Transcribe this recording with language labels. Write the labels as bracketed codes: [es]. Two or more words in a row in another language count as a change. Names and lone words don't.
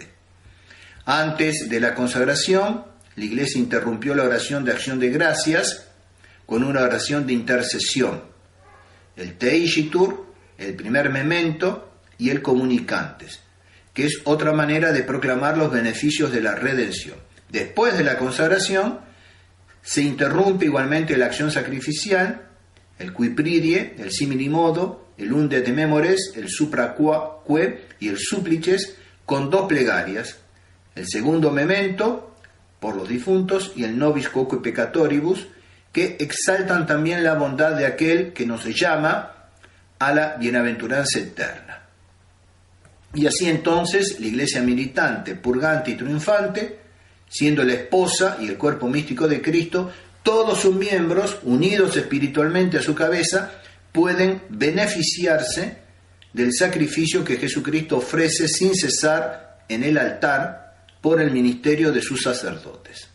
[es] Antes de la consagración, la Iglesia interrumpió la oración de acción de gracias con una oración de intercesión, el Teishitur, el primer memento y el comunicantes, que es otra manera de proclamar los beneficios de la redención. Después de la consagración, se interrumpe igualmente la acción sacrificial, el [la] qui pridie, [es] el [la] simili modo, [es] el [la] unde de memores, [es] el supraque y el supplices, con dos plegarias, el segundo memento, por los difuntos, y el [la] nobis quoque peccatoribus, [es] que exaltan también la bondad de aquel que nos llama a la bienaventuranza eterna. Y así entonces la iglesia militante, purgante y triunfante, siendo la esposa y el cuerpo místico de Cristo, todos sus miembros, unidos espiritualmente a su cabeza, pueden beneficiarse del sacrificio que Jesucristo ofrece sin cesar en el altar por el ministerio de sus sacerdotes.